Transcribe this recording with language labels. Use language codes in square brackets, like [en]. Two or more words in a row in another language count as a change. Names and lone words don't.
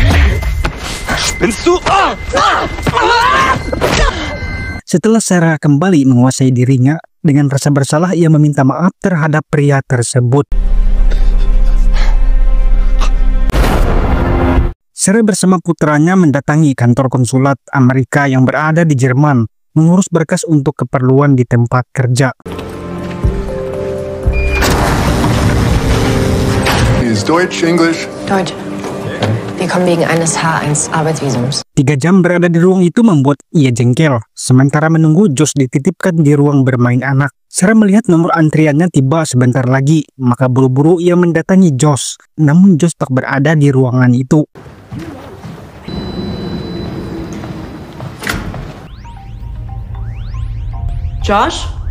[id] Setelah Sarah kembali menguasai dirinya, dengan rasa bersalah ia meminta maaf terhadap pria tersebut. Sarah bersama putranya mendatangi kantor konsulat Amerika yang berada di Jerman, mengurus berkas untuk keperluan di tempat kerja. [en] Is Deutsch, English? [de] Deutsch. Wir kommen wegen eines H1 Arbeitsvisums. [id] 3 jam berada di ruang itu membuat ia jengkel. Sementara menunggu Josh dititipkan di ruang bermain anak. Sarah melihat nomor antriannya tiba sebentar lagi, maka buru-buru ia mendatangi Josh. Namun Josh tak berada di ruangan itu. Josh?